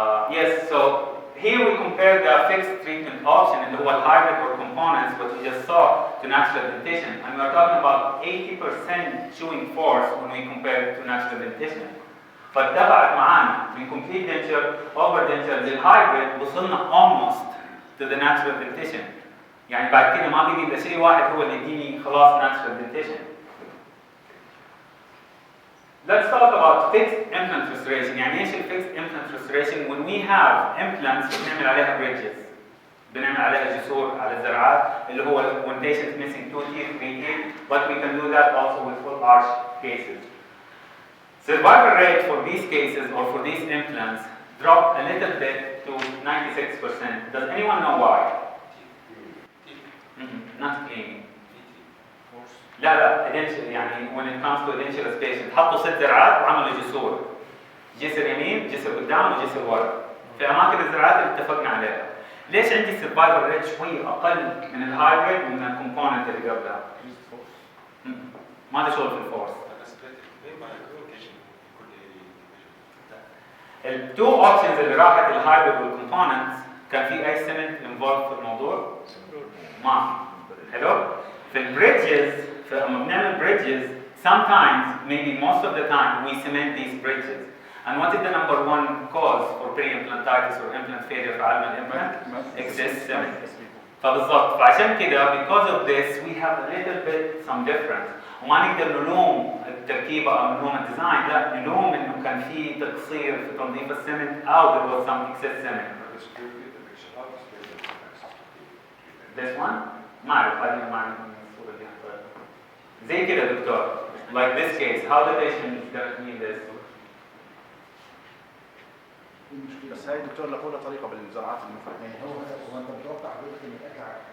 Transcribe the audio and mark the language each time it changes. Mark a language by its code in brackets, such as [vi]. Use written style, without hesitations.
[en] Yes, so here we compare the fixed treatment option [ar] اللي هو [en] hybrid or components what we just saw to natural dentition and we are talking about 80% chewing force when we compare it to natural dentition. [ar] فاتبعت معانا من [en] complete denture over denture للhybrid [ar] وصلنا [en] almost to the natural dentition. [ar] يعني بعد كده ما بيجي الا شيء واحد هو اللي يديني خلاص natural dentition. [en] Let's talk about fixed implant restoration. [ar] يعني ايش [en] fixed implant restoration? When we have implants [ar] بنعمل عليها [en] bridges. [ar] بنعمل عليها جسور على الزرعات اللي هو [en] when patient missing 2 teeth, 3 teeth, but we can do that also with full arch cases. Survival rate for these cases or for these implants dropped a little bit to 96%. Does anyone know why? Not cleaning. [ar] لا يعني [en] when it comes to edentulous patient [ar] حطوا 6 زرعات وعملوا جسور. جسر يمين، جسر قدام وجسر ورا. في أماكن الزرعات اللي اتفقنا عليها. ليش عندي survival rate شوي أقل من الهايبريد ومن الكومبوننت اللي قبلها؟ ما له شغل في الفورس. التو اوبشنز اللي راحت الهايبريد والكومبوننتس كان في اي سيمنت انفولد في الموضوع؟ ما في. حلو؟ في البريدجز لما بنعمل بريدجز [en] sometimes maybe most of the time we cement these bridges. And what is the number one cause for peri-implantitis or implant failure [ar] في عالم الامبلانت؟ [en] excess cement. [ar] فبالضبط فعشان كده [en] because of this we have a little bit some difference. [ar] وما نقدر نلوم التركيبه او نلوم الديزاين، لا نلوم انه كان في تقصير في تنظيف السمنت او [en] there was some excess cement. This one [ar] ما اعرف هذه ما اعرف الصوره دي زي كده دكتور [en] like this case how the patient is going to need this. [ar] بس هاي دكتور لقولها طريقه بالزراعات المفرطه. هو انت متوقع حضرتك ان القطع